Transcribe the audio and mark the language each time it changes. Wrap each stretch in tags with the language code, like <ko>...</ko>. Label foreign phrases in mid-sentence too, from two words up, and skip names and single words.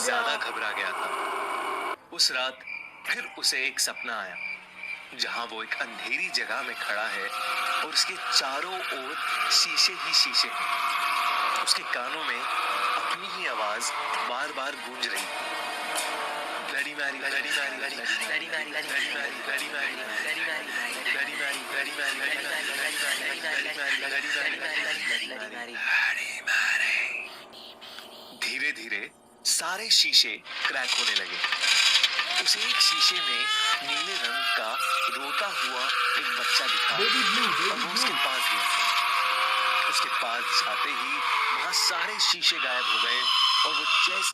<hi>ज्यादा घबरा गया था। उस रात फिर उसे एक सपना आया जहां वो एक अंधेरी जगह में खड़ा है और उसके चारों ओर शीशे ही शीशे हैं। उसके कानों में अपनी ही आवाज बार बार गूंज रही। Bloody Mary, Bloody Mary, Bloody Mary, Bloody Mary, Bloody Mary, Bloody Mary, Bloody Mary, Bloody Mary, Bloody Mary, Bloody Mary, Bloody Mary। धीरे धीरे सारे शीशे क्रैक होने लगे। उस एक शीशे में नीले रंग का रोता हुआ एक बच्चा दिखा और वो उसके पास गया। उसके पास जाते ही वहाँ सारे शीशे गायब हो गए और वो जैसे</hi>